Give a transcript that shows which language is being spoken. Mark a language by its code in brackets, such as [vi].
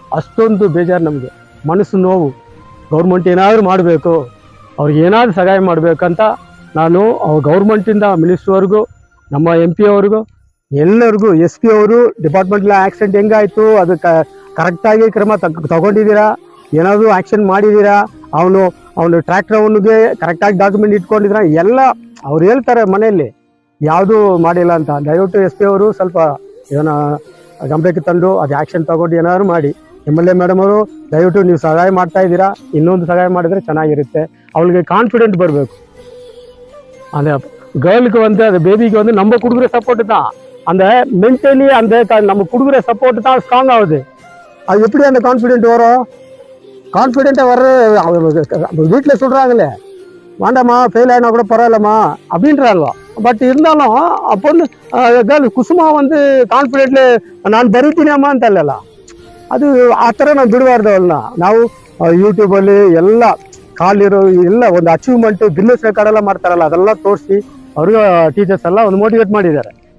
[kn] ಅಷ್ಟೊಂದು ಬೇಜಾರು ನಮಗೆ, ಮನಸ್ಸು ನೋವು. ಗೌರ್ಮೆಂಟ್ ಏನಾದರೂ ಮಾಡಬೇಕು, ಅವ್ರಿಗೆ ಏನಾದರೂ ಸಹಾಯ ಮಾಡಬೇಕಂತ ನಾನು ಗೌರ್ಮೆಂಟಿಂದ ಮಿನಿಸ್ಟ್ರ್ವರೆಗೂ, ನಮ್ಮ MP ಅವ್ರಿಗೂ, ಎಲ್ಲರಿಗೂ, SP ಅವರು ಡಿಪಾರ್ಟ್ಮೆಂಟ್ಲ ಆಕ್ಸಿಡೆಂಟ್ ಹೆಂಗಾಯಿತು, ಅದು ಕರೆಕ್ಟಾಗಿ ಕ್ರಮ ತಗೊಂಡಿದ್ದೀರಾ, ಏನಾದರೂ ಆ್ಯಕ್ಷನ್ ಮಾಡಿದ್ದೀರಾ, ಅವನು ಟ್ರ್ಯಾಕ್ಟರ್ ಅವನಿಗೆ ಕರೆಕ್ಟಾಗಿ ಡಾಕ್ಯುಮೆಂಟ್ ಇಟ್ಕೊಂಡಿದ್ದೀರಾ, ಎಲ್ಲ ಅವ್ರು ಹೇಳ್ತಾರೆ ಮನೆಯಲ್ಲಿ ಯಾವುದೂ ಮಾಡಿಲ್ಲ ಅಂತ. ದಯವಿಟ್ಟು SP ಅವರು ಸ್ವಲ್ಪ ಏನೋ ಗಮನಕ್ಕೆ ತಂದು ಅದು ಆ್ಯಕ್ಷನ್ ತಗೊಂಡು ಏನಾದ್ರು ಮಾಡಿ. MLA ಮೇಡಮ್ ಅವರು ದಯವಿಟ್ಟು ನೀವು ಸಹಾಯ ಮಾಡ್ತಾ ಇದ್ದೀರಾ, ಇನ್ನೊಂದು ಸಹಾಯ ಮಾಡಿದರೆ ಚೆನ್ನಾಗಿರುತ್ತೆ. ಅವಳಿಗೆ ಕಾನ್ಫಿಡೆಂಟ್ ಬರಬೇಕು. [ta] அந்த கேர்ளுக்கு வந்து அந்த பேபிக்கு வந்து நம்ம கொடுக்குற சப்போர்ட்டு தான், அந்த மென்டலி அந்த நம்ம கொடுக்குற சப்போர்ட்டு தான் ஸ்ட்ராங் ஆகுது. அது எப்படி அந்த கான்ஃபிடென்ட் வரும்? கான்ஃபிடென்ட்டாக வர்ற வீட்டில் சொல்கிறாங்களே, வேண்டாம்மா ஃபெயில் ஆகினா கூட பரவாயில்லம்மா அப்படின்றாங்க. [kn] ಬಟ್ இருந்தாலும் அப்போ வந்து ಗರ್ಲ್ ಕುಸುಮಾ ಒಂದು ಕಾನ್ಫಿಡೆಂಟ್ಲಿ ನಾನು ಬರೀತೀನಿ ಅಮ್ಮ ಅಂತಲ್ಲ, ಅದು ಆ ಥರ ನಾವು ಬಿಡಬಾರ್ದು. ಅವಳನ್ನ ನಾವು ಯೂಟ್ಯೂಬಲ್ಲಿ ಎಲ್ಲ ಕಾಲಿರೋ ಎಲ್ಲ ಒಂದು ಅಚೀವ್ಮೆಂಟು ಗಿನ್ನೆಸ್ ರೆಕಾರ್ಡೆಲ್ಲ ಮಾಡ್ತಾರಲ್ಲ, ಅದೆಲ್ಲ ತೋರಿಸಿ ಅವ್ರಿಗೆ ಟೀಚರ್ಸ್ ಎಲ್ಲ ಒಂದು ಮೋಟಿವೇಟ್ ಮಾಡಿದ್ದಾರೆ.